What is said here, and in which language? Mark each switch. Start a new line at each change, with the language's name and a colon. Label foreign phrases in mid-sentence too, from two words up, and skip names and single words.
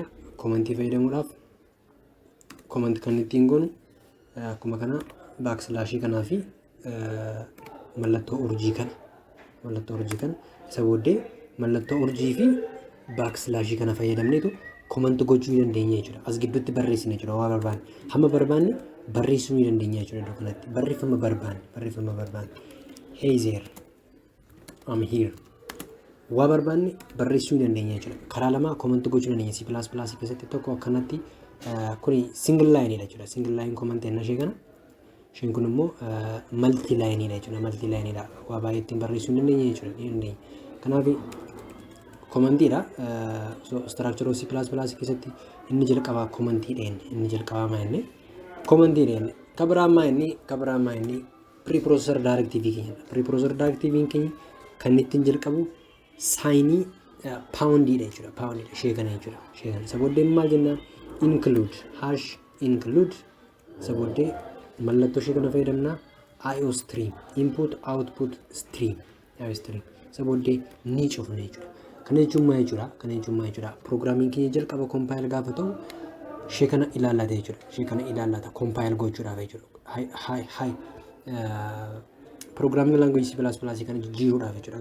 Oromo: Commentii fayyadamuudhaaf comment kan ittiin goonu akkuma kana backslash kanaa fi mallattoo urjii kana isa booddee mallattoo urjii fi backslash kana fayyadamneetu comment gochuu ni dandeenya jechuudha. As gidduutti barreessina jechuudha. Waa barbaanne hamma barbaanne barreessuu ni dandeenya jechuudha. Iddoo kanatti barreeffama barbaanne.
English: Hey there, I'm here.
Oromo: Waa barbaanne barreessuu ni dandeenya jechuudha. Karaa lama comment gochuu dandeenya. C++ keessatti tokko akkanatti kuni
English: single line
Oromo: dha jechuudha.
English: Single line comment
Oromo: enna ishee kana. Isheen kun immoo
English: multi line
Oromo: dha jechuudha. Waa baay'ee ittiin barreessuu ni dandeenya jechuudha. Kanaaf commentii dha.
English: Structure of C++
Oromo: keessatti inni jalqabaa commentii dha. Kabiraamaa inni
English: preprocessor directive
Oromo: keenya.
English: Preprocessor directive
Oromo: keenya kan ittiin jalqabu saayinii poundii dha jechuudha. Ishee kana jechuudha. Sabooddee maal jennaan? Include sabooddee mallattoo ishee kana fayyadamnaa
English: IO stream input output stream
Oromo: sabooddee ni cufna jechuudha. Kana jechuun maal jechuudha? Programming keenya jalqaba compile gaafa ta'u ishee kana ilaallata compile gochuudhaaf jechuudha.
English: Programming language C++
Oromo: kana jijjiiruudhaaf jechuudha.